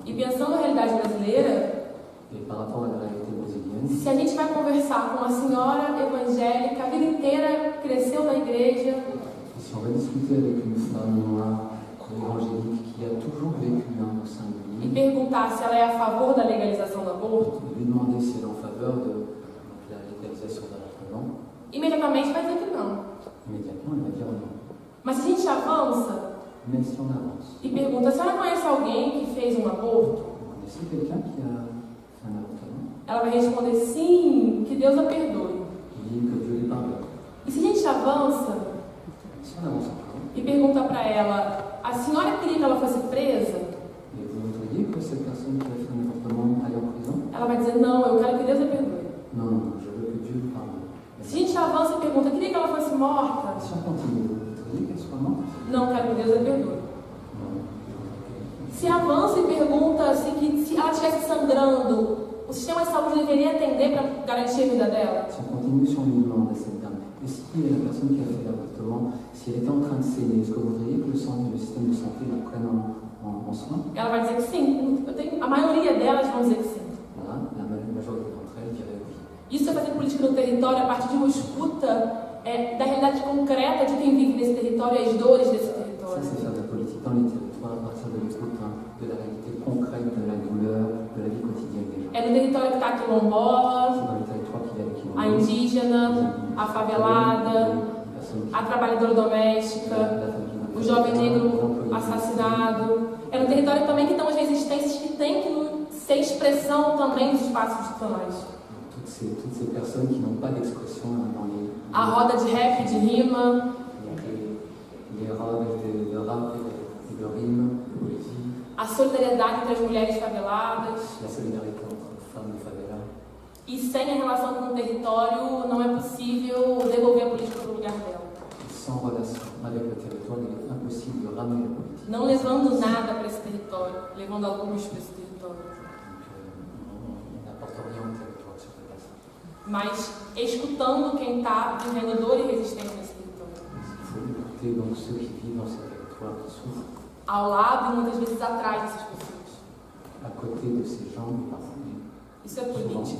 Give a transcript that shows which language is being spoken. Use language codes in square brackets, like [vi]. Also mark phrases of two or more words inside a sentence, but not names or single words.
[pt] E pensando na realidade brasileira, [fr] Et par rapport à la réalité brésilienne, [pt] se a gente vai conversar com uma senhora evangélica, a vida inteira cresceu na igreja, [fr] si on va discuter avec une femme noire évangélique qui a toujours vécu au sein de [pt] e [fr] l'Église, [pt] perguntar se ela é a favor da legalização do aborto, [fr] lui demander si elle est en faveur de la légalisation de l'avortement, [pt] imediatamente vai dizer que não. [fr] immédiatement elle va dire non. [pt] Mas se a gente avança [fr] Mais si on avance, [pt] e pergunta se ela conhece alguém que fez um aborto, [fr] vous connaissez quelqu'un qui a fait un avortement? [pt] ela vai responder sim, que Deus a perdoe. [fr] Il dit que Dieu lui pardonne. [pt] E se a gente avança [fr] Si on avance encore, [pt] e pergunta para ela, a senhora queria que ela fosse presa? [fr] et vous voudriez que cette personne qui a fait un avortement aille en prison? [pt] Ela vai dizer, não, eu quero que Deus a perdoe. [fr] Non, non, je veux que Dieu lui pardonne. [pt] Se a gente avança e pergunta, queria que ela fosse morta? [fr] Si on continue, vous voudriez qu'elle soit morte? [pt] Não, quero que Deus a perdoe. [fr] Non, je voudrais qu'elle [pt] Se avança e pergunta se ela estivesse sangrando, o sistema de saúde deveria atender para garantir a vida dela? [fr] Si on continue, si on lui demande à cette dame, et si la personne qui a fait l'avortement, si elle était en train de saigner, est-ce que vous voudriez que le système de santé la prenne en soin? [pt] Ela vai dizer que sim. A maioria delas vão dizer que sim. [fr] Voilà, la majorité d'entre elles dirait oui. [pt] Isso é fazer política no território a partir de uma escuta da realidade concreta de quem vive nesse território e as dores desse [fr] Ça, [pt] território. [fr] c'est faire de la politique dans les territoires à partir de l'écoute de la réalité concrète de la douleur, de la vie quotidienne des gens. [pt] É no território que está a [fr] C'est [pt] quilombola, [fr] dans les territoires qu'il y a les [pt] a quilombolas, indígena, a favelada, [fr] les personnes [pt] a trabalhadora doméstica, [fr] la famille, [pt] o jovem negro assassinado. É no território também que estão as resistências que têm que ser expressão também dos espaços institucionais. [fr] toutes ces personnes qui n'ont pas d'expression dans les... [pt] A roda de rap, de rima, [fr] les robes de rap et de rime, de poésie. [pt] a solidariedade entre as mulheres faveladas. [fr] la solidarité entre femmes de favela. [pt] E sem a relação com o território, não é possível devolver a política para o lugar dela. [fr] Et sans relation avec le territoire, il est impossible de ramener la politique. [pt] Não levando nada para esse território, levando a luz para esse território. [fr] Donc, on n'apporte rien au territoire sur place. [pt] Mas escutando quem está vivendo dor e resistência nesse território. [fr] Il faut écouter donc ceux qui vivent dans ces territoires, qui souffrent, [pt] Ao lado e muitas vezes atrás dessas pessoas. [fr] à côté de ces gens, et parfois [pt] Isso é [fr] souvent [pt] política.